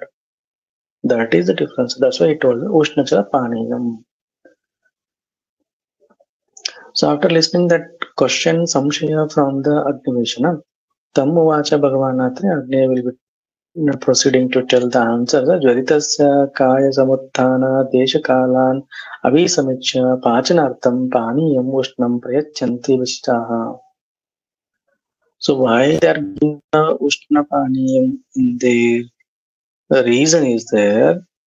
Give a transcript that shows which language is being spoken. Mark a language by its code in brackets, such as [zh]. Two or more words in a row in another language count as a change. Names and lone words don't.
[en] That is the difference. That's why he told [sa] Ushna Jala Paniyam. [en] So after listening that question, Samshaya from the Agnivesha, [sa] Tam Uvacha Bhagavanatre, [en] Agneya will be proceeding to tell the answer. [sa] Jvaritasya Kaya Samuttana Desha Kalan Avisamicha Pachanartham Paniyam Ushnam Prayachanti Vishtaha. [en] So why they are giving the [sa] Ushna Paniyam [en] in there? The reason is there.